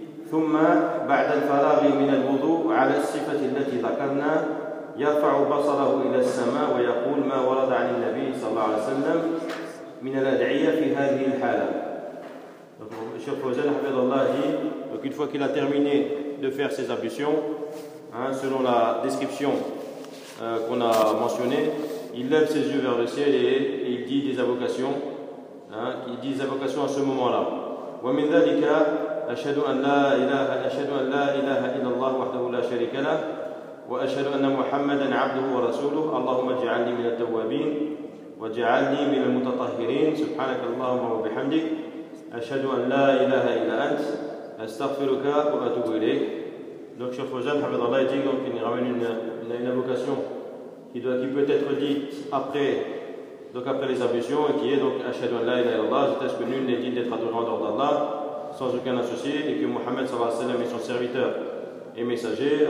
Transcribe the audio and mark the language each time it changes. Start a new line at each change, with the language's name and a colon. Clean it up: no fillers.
Arabic: ثم بعد الفراغ من الوضوء على الصفة التي ذكرنا يرفع بصره إلى السماء ويقول ما ورد عن النبي صلى الله عليه وسلم من الأدعية في هذه الحالة. الشيخ فوزان حفظه الله.
French: Donc une fois qu'il a terminé de faire ses ablutions, hein, selon la description qu'on a mentionnée, il lève ses yeux vers le ciel et il dit des invocations. Hein, il dit des invocations à ce moment-là.
Arabic: ومن ذلك أشهد أن لا إله إلا الله وحده لا شريك له وأشهد أن محمدا عبده ورسوله اللهم اجعلني من التوابين واجعلني من المتطهرين سبحانك اللهم وبحمدك أشهد أن لا إله إلا أنت أستغفرك وأتوب إليك.
French: Donc Cheikh Fouzan
Arabic: حفظ الله
French: dit donc qu'il ramène une invocation qui peut être dite après les ablutions, et qui est donc
Arabic: أشهد أن لا إله إلا الله,
French: c'est est-ce que nul n'est digne d'être adoré en dehors d'Allah sans aucun associé, et que Mohammed sallallahu alayhi wa sallam est son serviteur et messager.